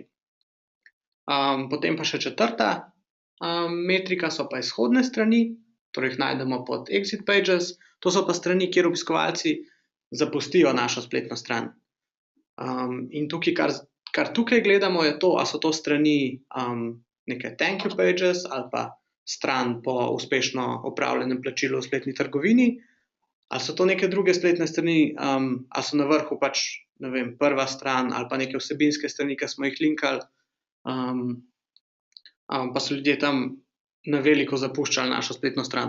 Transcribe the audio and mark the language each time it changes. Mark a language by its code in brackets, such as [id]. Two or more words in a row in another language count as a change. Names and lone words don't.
[sl] Potem pa še 4. metrika so pa izhodne strani, torej jih najdemo pod [en] exit pages, [sl] to so pa strani, kjer obiskovalci zapustijo našo spletno stran. In tukaj, kar tukaj gledamo, je to, ali so to strani neke [en] thank you pages [sl] ali pa stran po uspešno opravljenem plačilu v spletni trgovini, ali so to neke druge spletne strani, ali so na vrhu pač, ne vem, prva stran ali pa neke vsebinske strani, ki smo jih linkali, pa so ljudje tam na veliko zapuščali našo spletno stran.